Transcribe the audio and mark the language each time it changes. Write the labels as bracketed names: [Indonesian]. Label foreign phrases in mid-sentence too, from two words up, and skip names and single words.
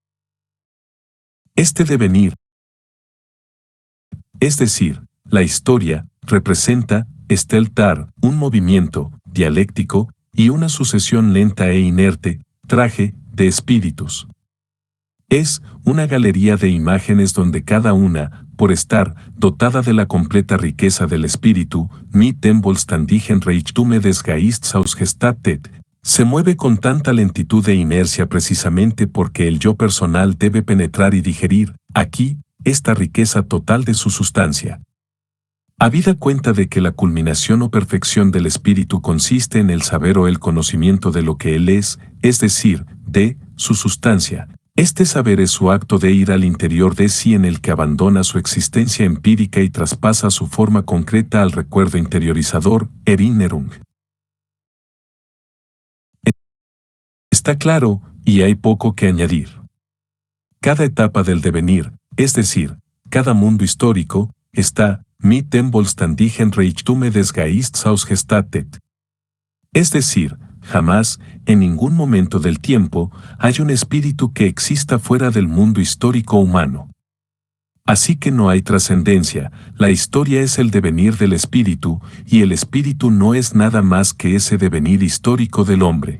[Spanish] Este devenir, es decir, la historia, representa, esteltar, un movimiento, dialéctico, y una sucesión lenta e inerte, traje, de espíritus. Es una galería de imágenes donde cada una, por estar dotada de la completa riqueza del espíritu, [German] mit dem vollständigen Reichtume des Geistes ausgestattet, [Spanish] se mueve con tanta lentitud e inercia precisamente porque el yo personal debe penetrar y digerir, aquí, esta riqueza total de su sustancia. Habida cuenta de que la culminación o perfección del espíritu consiste en el saber o el conocimiento de lo que él es decir, de su sustancia. Este saber es su acto de ir al interior de sí en el que abandona su existencia empírica y traspasa su forma concreta al recuerdo interiorizador, Erinnerung. Está claro, y hay poco que añadir. Cada etapa del devenir, es decir, cada mundo histórico, está [German] mit dem vollständigen Reichtume des Geistes ausgestattet. [Spanish] Es decir, jamás, en ningún momento del tiempo, hay un espíritu que exista fuera del mundo histórico humano. Así que no hay trascendencia, la historia es el devenir del espíritu, y el espíritu no es nada más que ese devenir histórico del hombre.